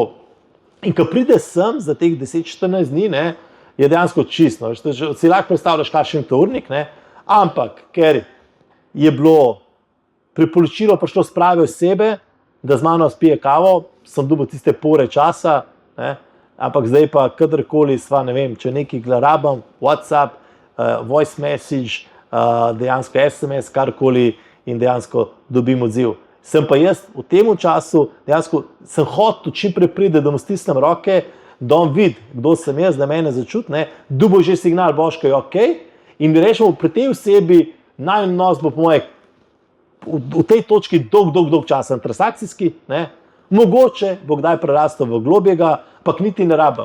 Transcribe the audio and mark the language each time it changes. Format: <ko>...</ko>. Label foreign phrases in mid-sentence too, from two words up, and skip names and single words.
<sl>In ko pride sem za teh 10-14 dni, ne, je dejansko čisto. Si lahko predstavljaš, kakšen je to urnik, ne, ampak ker je bilo priporočilo prišlo s prave osebe, da z mano spije kavo, sem dobil tiste pore časa, ne, ampak zdaj pa kadarkoli sva, ne vem, če nekaj rabam,</sl> <en>WhatsApp, voice message,</en> <sl>dejansko SMS, karkoli in dejansko dobim odziv. Sem pa jaz v tem času, dejansko sem hotel čim prej pride, da mu stisnem roke, da on vidi, kdo sem jaz, da mene začuti, ne, dobil že signal, Boško je okej, in rečemo, pri tej osebi najin odnos bo po moje v tej točki dolg časa transakcijski, ne, mogoče bo kdaj prerastel v globjega, pak niti ne rabim.</sl>